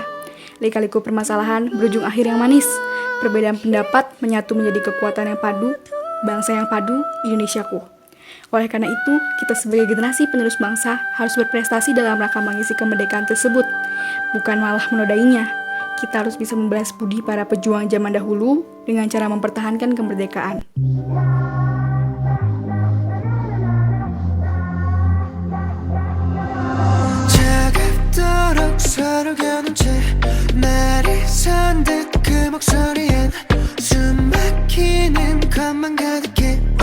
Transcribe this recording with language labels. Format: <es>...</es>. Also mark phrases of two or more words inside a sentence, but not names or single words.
<id>Lika-liku permasalahan berujung akhir yang manis. Perbedaan pendapat menyatu menjadi kekuatan yang padu, bangsa yang padu, Indonesiaku. Oleh karena itu, kita sebagai generasi penerus bangsa harus berprestasi dalam rangka mengisi kemerdekaan tersebut, bukan malah menodainya. Kita harus bisa membalas budi para pejuang zaman dahulu dengan cara mempertahankan kemerdekaan.</id> <ko>차갑도록 서로 겨눈 채 말이 선 듯 그 목소리엔 숨 막히는 것만 가득해.</ko>